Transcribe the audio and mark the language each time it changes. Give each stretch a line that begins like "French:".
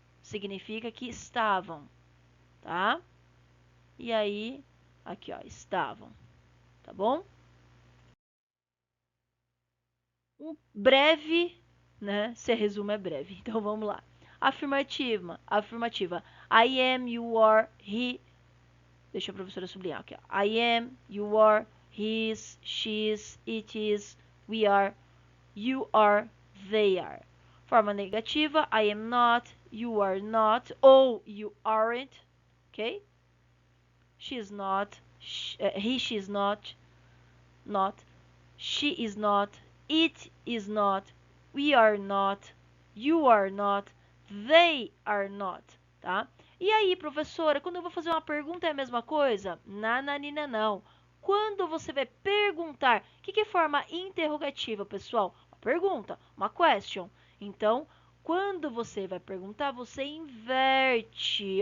Portuguese: Significa que estavam, tá? E aí, aqui, ó, estavam, tá bom? Um breve, né? Se resumo é breve. Então vamos lá. Afirmativa.
English: I am, you are, he.
Portuguese: Deixa a professora sublinhar aqui. Ó.
English: I am, you are, he is, she is, it is, we are, you are, they are.
Portuguese: Forma negativa.
English: I am not, you are not,
Portuguese: ou
English: you aren't. Ok? She is not, he, she is not, she is not, it is not, we are not, you are not, they are not,
Portuguese: tá? E aí, professora, quando eu vou fazer uma pergunta é a mesma coisa? Nananina, não. Quando você vai perguntar, o que é forma interrogativa, pessoal? Uma pergunta, uma question. Então, quando você vai perguntar, você inverte.